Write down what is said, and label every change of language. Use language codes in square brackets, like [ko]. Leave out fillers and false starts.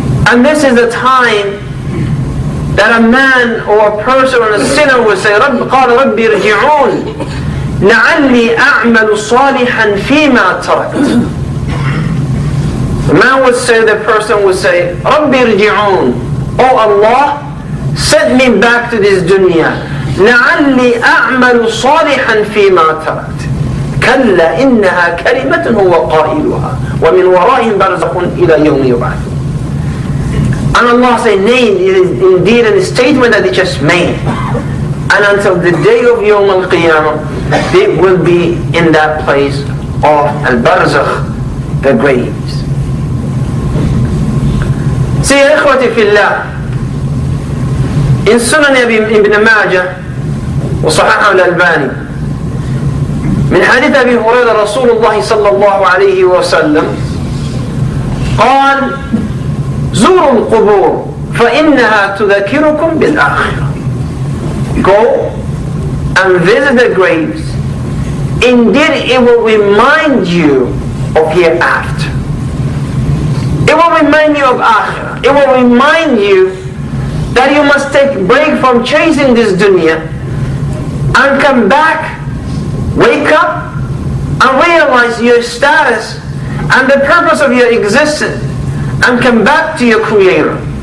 [en] And this is the time that a man or a person or a sinner will say, [ar] قال رب ارجعون لعلي أعمل صالحا فيما تركت. [en] The man would say, the person would say, [ar] رب ارجعون, [en] oh Allah, send me back to this dunya. [ar] لعلي أعمل صالحا فيما تركت. كلا إنها كلمة هو قائلها ومن ورائهم برزخ إلى يوم يبعثون. [en] And Allah said, nay, it is indeed a statement that they just made. And until the day of Yawm al-Qiyamah, they will be in that place of al-Barzakh, the graves. See, [ar] ya ikhwati fillah, in Sunan ibn Majah, وصححه الألباني, من حديث أبي هريرة رسول الله صلى الله عليه وسلم قال زوروا القبور فإنها تذكركم بالآخرة. [en] Go and visit the graves. Indeed, it will remind you of hereafter. It will remind you of akhirah. It will remind you that you must take a break from chasing this dunya and come back, wake up, and realize your status and the purpose of your existence, and come back to your Creator.